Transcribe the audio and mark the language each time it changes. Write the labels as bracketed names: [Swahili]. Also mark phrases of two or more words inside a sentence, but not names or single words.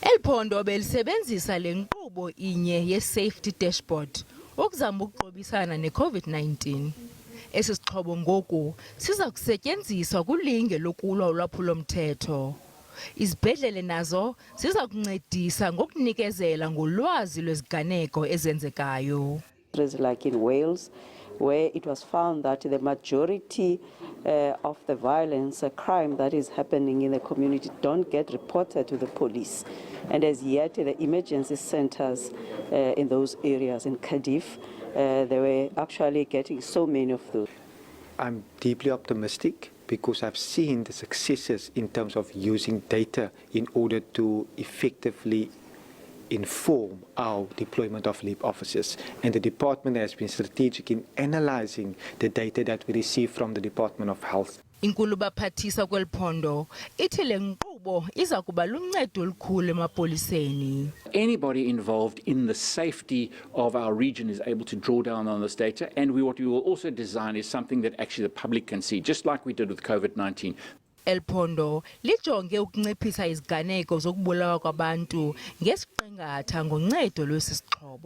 [Xhosa] Iphondo belisebenzisa le nkqubo inye ye- [English] safety dashboard [Xhosa] ukuzama ukuqobisana ne-COVID-19. Esi sixhobo ngoku siza kusetyenziswa kulinge lokulwa ulwaphulo-mthetho. Izibhedlele nazo ziza kuncedisa ngokunikezela ngolwazi lweziganeko ezenzekayo. [English] Like in Wales, where it was found that the majority of the violence, crime that is happening in the community don't get reported to the police. And as yet, the emergency centers in those areas in Cardiff, they were actually getting so many of those. I'm deeply optimistic because I've seen the successes in terms of using data in order to effectively inform our deployment of LEAP officers, and the department has been strategic in analysing the data that we receive from the Department of Health. [Xhosa] Inkulu baphathisa kweli phondo ithi le nkqubo iza kuba luncedo olukhulu emapoliseni. [English] Anybody involved in the safety of our region is able to draw down on this data, and what we will also design is something that actually the public can see, just like we did with COVID-19. [Xhosa] El phondo lijonge ukunciphisa iziganeko zokubulawa kwabantu ngesiqingatha ngoncedo lwesi sixhobo.